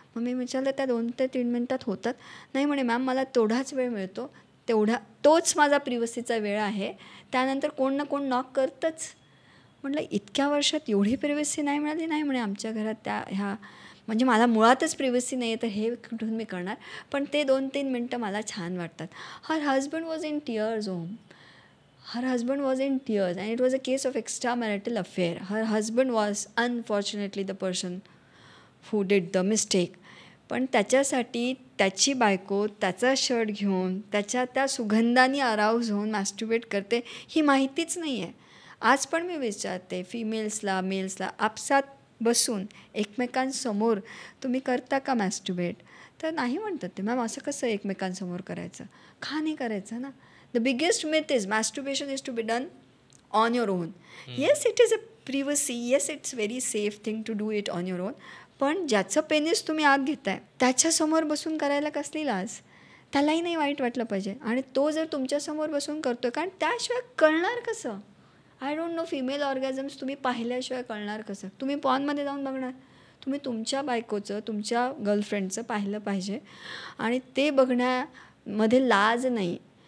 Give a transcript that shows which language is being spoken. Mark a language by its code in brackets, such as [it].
[mr] मग मी विचारलं त्या 2 ते 3 मिनटात होतात. नाही म्हणे मॅम मला तेवढाच वेळ मिळतो, तोच माझा प्रिवसीचा वेळ आहे, त्यानंतर कोण ना कोण नॉक करतंच. म्हटलं इतक्या वर्षात एवढी प्रिव्हसी नाही मिळाली. नाही म्हणे आमच्या घरात त्या ह्या म्हणजे मला मुळातच प्रिव्हसी नाही आहे तर हे कुठून मी करणार. पण ते 2-3 मिनटं मला छान वाटतात. [en] Her husband was in tears um. Her husband was in tears and it was a case of extramarital affair. Her husband was unfortunately the person who did the mistake. [mr] पण त्याच्यासाठी त्याची बायको त्याचा शर्ट घेऊन त्याच्या त्या सुगंधाने अराउज होऊन मॅस्ट्युबेट करते ही माहितीच नाही आहे. आज पण मी विचारते फिमेल्सला मेल्सला आपसात बसून एकमेकांसमोर तुम्ही करता का मॅस्ट्युबेट. तर नाही म्हणतात ते. मॅम असं कसं एकमेकांसमोर करायचं. का नाही करायचं ना. [en] The biggest myth is masturbation is to be done on your own. Yes, it is a privacy. Yes, it's very safe thing to do it on your own. [mr] पण ज्याचं पेनिस तुम्ही आत घेताय त्याच्यासमोर बसून करायला कसली लाज. त्यालाही नाही वाईट वाटलं पाहिजे. आणि तो जर तुमच्यासमोर बसून करतोय कारण त्याशिवाय कळणार कसं. [en] I don't know [mr] फिमेल ऑर्गॅझम्स तुम्ही पाहिल्याशिवाय कळणार कसं. तुम्ही पॉर्नमध्ये जाऊन बघणार. तुम्ही तुमच्या बायकोचं तुमच्या गर्लफ्रेंडचं पाहिलं पाहिजे आणि ते बघण्यामध्ये लाज नाही.